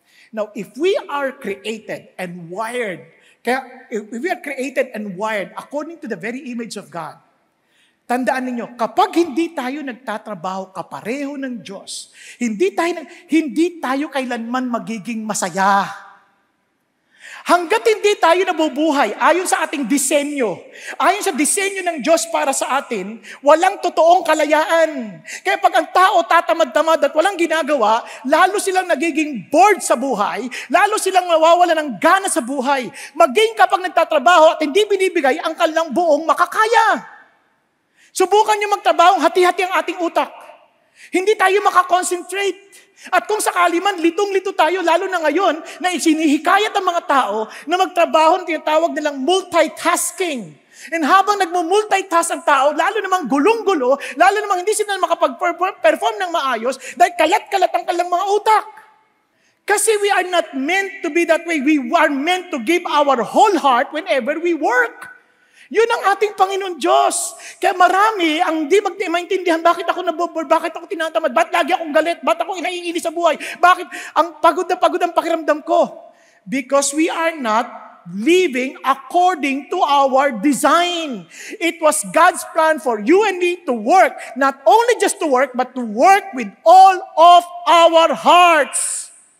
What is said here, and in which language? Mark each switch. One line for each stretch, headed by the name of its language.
English: Now, if we are created and wired, if we are created and wired according to the very image of God,
Filipino: tandaan ninyo, kapag hindi tayo nagtatrabaho kapareho ng Diyos, hindi tayo kailanman magiging masaya. Hanggat hindi tayo nabubuhay ayon sa ating disenyo, ayon sa disenyo ng Diyos para sa atin, walang totoong kalayaan. Kaya pag ang tao tatamad-tamad at walang ginagawa, lalo silang nagiging bored sa buhay, lalo silang nawawala ng gana sa buhay. Maging kapag nagtatrabaho at hindi binibigay ang kanilang buong makakaya. Subukan nyo magtrabaho, hati-hati ang ating utak. Hindi tayo makakonsentrate. At kung sakali man, litong-lito tayo, lalo na ngayon, na isinihikayat ang mga tao na magtrabaho ng tinatawag nilang multitasking. And habang nagmo-multitask ang tao, lalo namang gulong-gulo, lalo namang hindi sila makapag-perform ng maayos dahil kalat-kalat ang kanilang mga utak.
English: Kasi we are not meant to be that way. We are meant to give our whole heart whenever we work.
Filipino: Yun ang ating Panginoon Diyos. Kaya marami ang di maintindihan bakit ako nabobor, bakit ako tinatamad, bakit lagi akong galit, bakit ako naiinis sa buhay, bakit ang pagod ang pakiramdam ko.
English: Because we are not living according to our design. It was God's plan for you and me to work, not only just to work, but to work with all of our hearts.